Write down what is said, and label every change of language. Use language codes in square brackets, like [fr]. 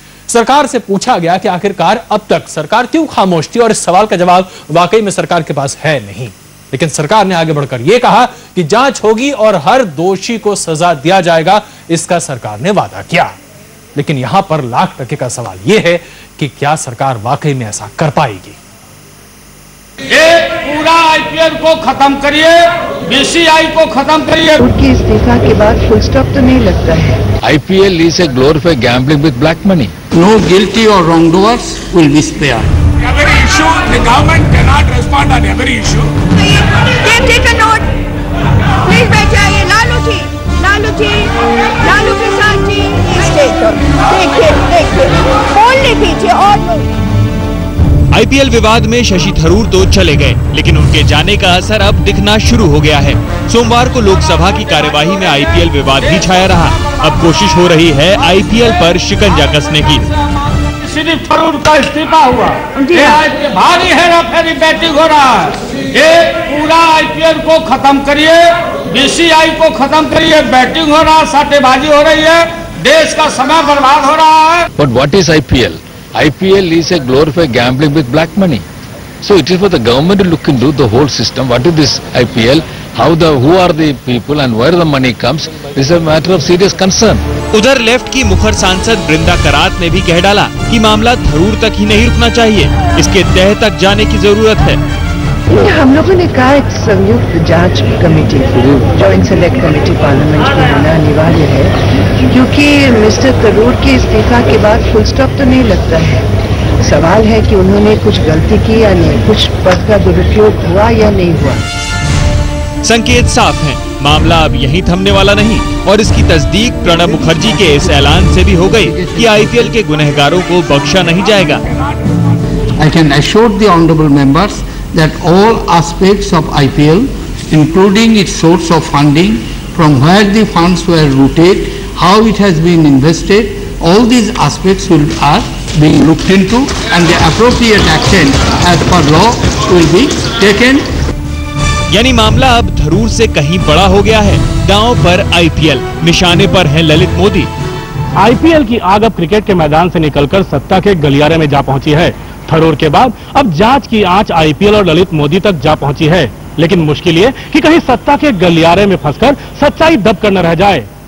[hi] सरकार से पूछा गया कि आखिरकार अब तक सरकार क्यों खामोश थी और इस सवाल का जवाब वाकई में सरकार के पास है नहीं, लेकिन सरकार ने आगे बढ़कर यह कहा कि जांच होगी और हर दोषी को सजा दिया जाएगा, इसका सरकार ने वादा किया। लेकिन यहां पर लाख टके का सवाल यह है कि क्या सरकार वाकई में ऐसा कर पाएगी। ये पूरा आईपीएल को खत्म करिए, बीसीआई को खत्म करिए। उनके इस्तीफा के बाद फुल स्टॉप तो नहीं लगता है। [en] IPL is a glorified gambling with black money. No guilty or wrongdoers will be spared. Every issue, the government cannot respond on every issue. Take a note. [hi] Please बैठ जाइए। लालू प्रसाद जी, देखिए, बोल लीजिए और लोग। आईपीएल विवाद में शशि थरूर तो चले गए, लेकिन उनके जाने का असर अब दिखना शुरू हो गया है। सोमवार को लोकसभा की कार्यवाही में आईपीएल विवाद भी छाया रहा। अब कोशिश हो रही है आईपीएल पर शिकंजा कसने की। सिर्फ थरूर का इस्तीफा हुआ, भारी हेराफेरी बैटिंग हो रहा है। ये पूरा आईपीएल को खत्म करिए, बीसीआई को खत्म करिए। बैटिंग हो रहा है, सट्टेबाजी हो रही है, देश का समय बर्बाद हो रहा है। [en] But what is IPL? IPL is a glorified gambling with black money. So it is for the government to look into the whole system. What is this IPL? Who are the people and where the money comes? This is a matter of serious concern. [hi] उधर left की मुखर सांसद बृंदा करात ने भी कह डाला कि मामला थरूर तक ही नहीं रुकना चाहिए, इसके तह तक जाने की जरूरत है। हम लोगों ने कहा एक संयुक्त जांच committee, joint select committee parliament में होना अनिवार्य है, क्योंकि मिस्टर थरूर के इस्तीफा के बाद फुल स्टॉप तो नहीं लगता है। सवाल है कि उन्होंने कुछ गलती की या नहीं, कुछ पद का दुरुपयोग हुआ या नहीं हुआ। संकेत साफ हैं, मामला अब यहीं थमने वाला नहीं और इसकी तस्दीक प्रणब मुखर्जी के इस ऐलान से भी हो गई कि आईपीएल के गुनहगारों को बख्शा नहीं जाएगा। [en] I can assure the honorable members that all aspects of IPL, including its source of funding, from where the funds were routed, how it has been invested, all these aspects are being looked into and the appropriate action as per law will be taken. [hi] यानी मामला अब थरूर से कहीं बड़ा हो गया है। दांव पर आईपीएल, निशाने पर है ललित मोदी। आईपीएल की आग अब क्रिकेट के मैदान से निकलकर सत्ता के गलियारे में जा पहुंची है। थरूर के बाद अब जांच की आंच आईपीएल और ललित मोदी तक जा पहुंची है, लेकिन मुश्किल ये कि कहीं सत्ता के गलियारे में फंसकर सच्चाई दब कर न रह जाए।